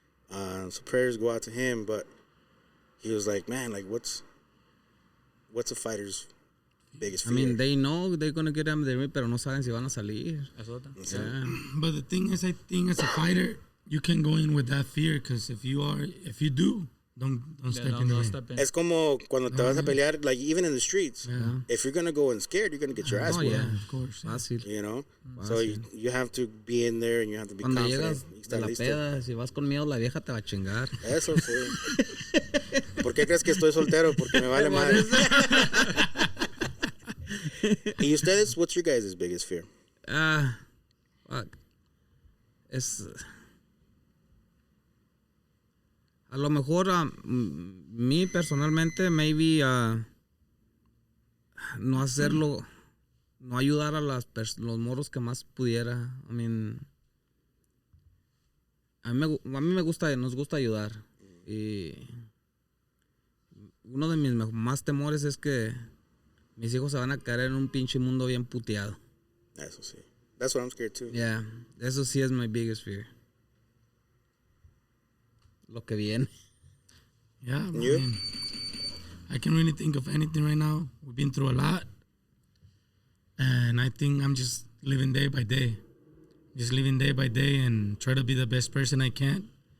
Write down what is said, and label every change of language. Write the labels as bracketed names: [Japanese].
[English] So prayers go out to him, but he was like, man, like what's a fighter's biggest fear? I mean, they know they're gonna get them there, [Spanish] pero no saben si van a salir. [English] Yeah. But the thing is, I think as a fighter, you can go in with that fear because if you do, don't step in there. [Spanish] Es como cuando te vas a pelear, [English] like even in the streets. Yeah. If you're gonna go in scared, you're gonna get your ass whooped. Yeah, of course. [Spanish] Fácil. [English] You know, so you have to be in there and you have to be [Spanish] Cuando [English] confident. [Spanish] llegas de la peda, si vas con miedo, la vieja te va a chingar. Eso sí. ¿Por qué crees que estoy soltero? Porque me vale madre. ¿Y ustedes? [English] What's your guys' biggest fear? Fuck. Es... [Spanish] A lo mejor, mí personalmente, maybe no hacerlo, no ayudar a los morros que más pudiera. I mean, a mí me gusta, nos gusta ayudar. Y uno de mis más temores es que mis hijos se van a caer en un pinche mundo bien puteado. Eso sí. [English] That's what I'm scared too. Yeah, [Spanish] eso sí es [English] my biggest fear. [Spanish] Lo que viene. [English] Yeah, I mean, I can't really think of anything right now. We've been through a lot. And I think I'm just living day by day. Just living day by day and try to be the best person I can.